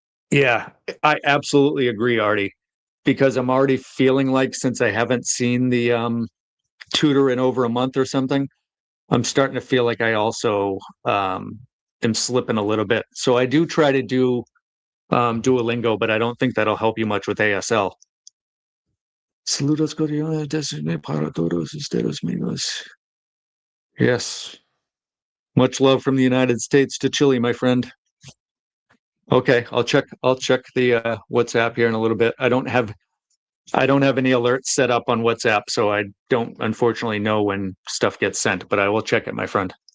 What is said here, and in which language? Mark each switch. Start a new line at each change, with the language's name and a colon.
English: Yeah, I absolutely agree, Artie, because I'm already feeling like since I haven't seen the tutor in over a month or something, I'm starting to feel like I also am slipping a little bit. So I do try to do Duolingo, but I don't think that'll help you much with ASL.
Spanish: Saludos cordiales desde para todos ustedes amigos.
English: Yes. Much love from the United States to Chile, my friend. Okay, I'll check the WhatsApp here in a little bit. I don't have any alerts set up on WhatsApp, so I don't unfortunately know when stuff gets sent, but I will check it, my friend.